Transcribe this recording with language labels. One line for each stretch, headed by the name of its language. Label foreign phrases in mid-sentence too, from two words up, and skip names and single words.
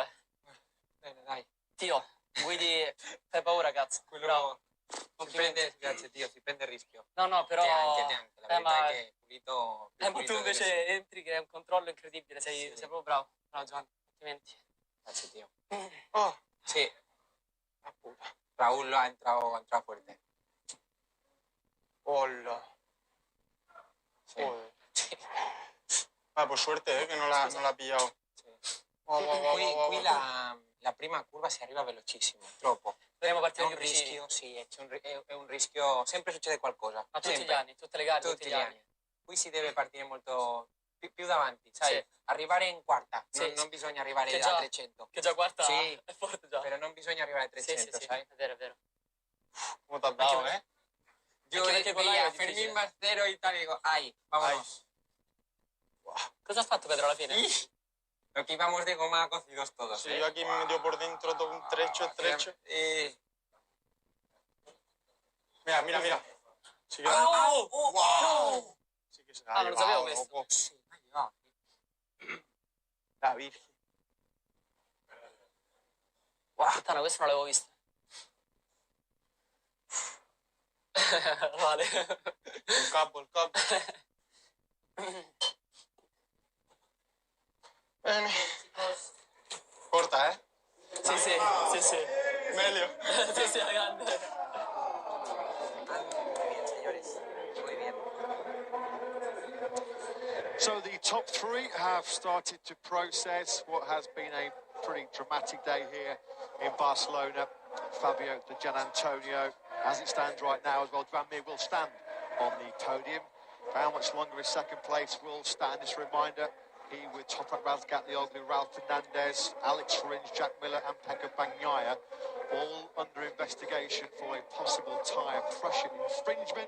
Italian: Bene, dai. Tio, guidi... Fai paura, cazzo. Quello... Bravo. Grazie Dio, si prende il rischio. No, però... Te anche. La verità ma... è che pulito... ma tu invece entri che è un controllo incredibile, sei proprio bravo. Bravo Giovanni, complimenti. Grazie Dio. Oh,
Spanish: Sí. la puta. Raúl ha entrado fuerte. Hola. Sí. Joder. Por suerte,
Italian: che non l'ha pillado. Sì. Wow. Qui la prima curva si arriva velocissimo, troppo. Dovremmo È partire un più vicini. rischio, sì, è un rischio, sempre succede qualcosa. Ma tutti sempre. gli anni, tutte le gare, Tutti gli anni. Qui si deve partire molto più davanti, sai? Sì. Arrivare in quarta, Sì, non bisogna arrivare che a già, 300. Che già quarta Sì. è forte già. Però non bisogna arrivare a 300, Sì, sai? è vero. Come t'ha dato,
Spanish: Yo
Italian: perché con l'aereo
Spanish: veía
Italian: è difficile.
Spanish: Fermín Bastero y tal, y digo, ay, vámonos.
Italian: Cosa ha fatto Pedro alla fine?
Spanish: Lo que íbamos de goma cocidos todos. Sí, yo aquí me metió por dentro todo un trecho. Mira. Sí que... ¡Oh! Sí que se la ha
Italian: non lo sapevo
Spanish: llevado,
Italian: questo.
Spanish: loco. Sí, me ha llevado. La Virgen.
Italian: Puttana, questo non l'avevo visto.
Spanish: Vale.
Italian: Il capo. Bene. Corta, Sì. Meglio. Sì, grande.
Spanish: Muy bien, señores. Muy bien.
English: So the top three have started to process what has been a pretty dramatic day here in Barcelona. Fabio Di Gianantonio, as it stands right now as well, Tranmere will stand on the podium. For how much longer his second place will stand, this reminder, he with Toprak Razgatlioglu, Ralph Fernandez, Alex Rins, Jack Miller and Pekka Bagnaia, all under investigation for a possible tyre pressure infringement.